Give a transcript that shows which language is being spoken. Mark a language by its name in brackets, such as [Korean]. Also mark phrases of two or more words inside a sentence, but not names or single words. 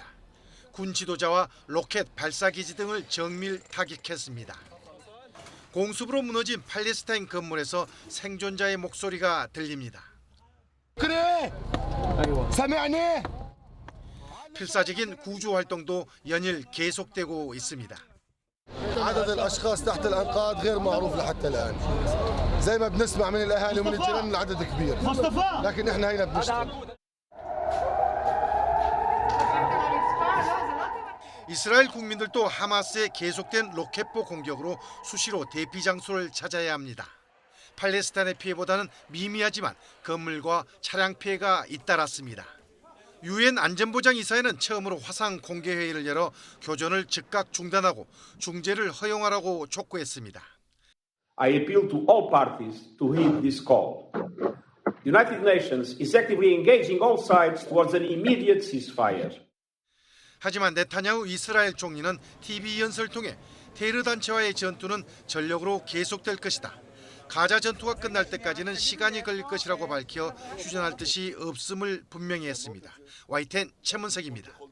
[Korean] 군 지도자와 로켓 발사기지 등을 정밀 타격했습니다. 공습으로 무너진 팔레스타인 건물에서 생존자의 목소리가 들립니다. 그래! 사매하네! 필사적인 구조 활동도 연일 계속되고 있습니다. [Arabic] عدد الأشخاص تحت الأنقاض غير معروف لحتى الآن. زي ما بنسمع من الأهالي ومن الجيران العدد كبير. لكن إحنا هنا بنشتغل. [Korean] 이스라엘 국민들도 하마스의 계속된 로켓포 공격으로 수시로 대피 장소를 찾아야 합니다. 팔레스타인의 피해보다는 미미하지만 건물과 차량 피해가 잇따랐습니다. 유엔 안전보장이사회는 처음으로 화상 공개회의를 열어 교전을 즉각 중단하고 중재를 허용하라고 촉구했습니다. [English] I appeal to all parties to heed this call. The United Nations is actively engaging all sides towards an immediate ceasefire. [Korean] 하지만 네타냐후 이스라엘 총리는 TV 연설을 통해 테르 단체와의 전투는 전력으로 계속될 것이다. 가자 전투가 끝날 때까지는 시간이 걸릴 것이라고 밝혀 휴전할 뜻이 없음을 분명히 했습니다. YTN 최문석입니다.